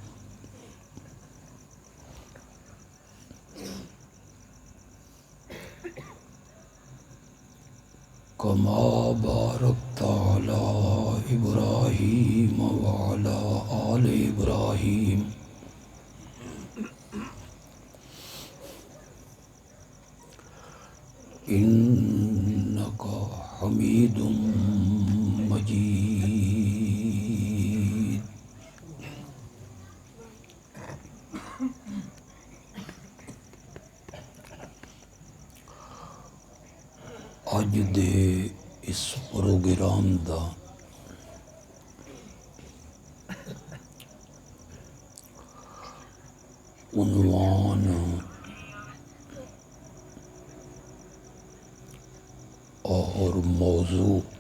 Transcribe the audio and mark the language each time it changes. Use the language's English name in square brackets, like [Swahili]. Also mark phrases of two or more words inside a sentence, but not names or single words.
[Arabic] كما باركت على إبراهيم وعلى آل إبراهيم إنك حميد [Punjabi] مجيد اج دے اس پروگرام دا [Urdu] عنوان اور موضوع